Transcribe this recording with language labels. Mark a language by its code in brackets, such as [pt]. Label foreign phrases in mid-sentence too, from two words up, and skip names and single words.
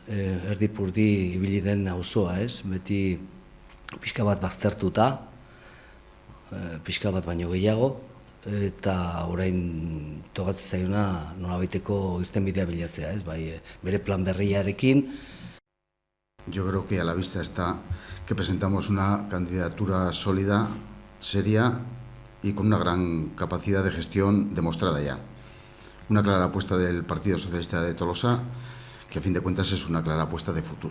[eu] Erdipurdi ibili den auzoa, ez? Beti pixka bat baztertuta, pixka bat baino gehiago, eta orain togatzen zaiona nolabaiteko irtenbidea bilatzea, ez? Bere plan berriarekin. [es] Yo creo que a la vista está que presentamos una candidatura sólida, seria y con una gran capacidad de gestión demostrada ya. Una clara apuesta del Partido Socialista de Tolosa, que a fin de cuentas es una clara apuesta de futuro.